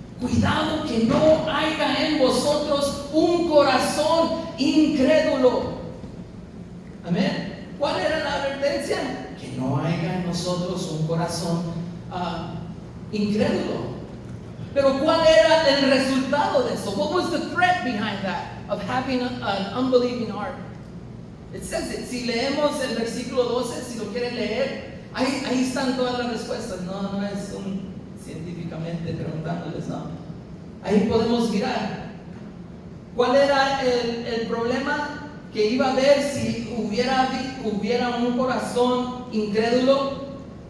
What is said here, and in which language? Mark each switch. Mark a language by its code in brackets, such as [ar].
[es] Cuidado que no haya en vosotros un corazón incrédulo. Amén. ¿Cuál era la advertencia? Que no haya en nosotros un corazón incrédulo. Pero ¿cuál era el resultado de eso? [en] What was the threat behind that of having an unbelieving heart? It says it. [es] Si leemos el versículo 12, si lo quieren leer, ahí están todas las respuestas. No es científicamente preguntándoles, no. Ahí podemos mirar. ¿Cuál era el problema que iba a haber si hubiera un corazón incrédulo?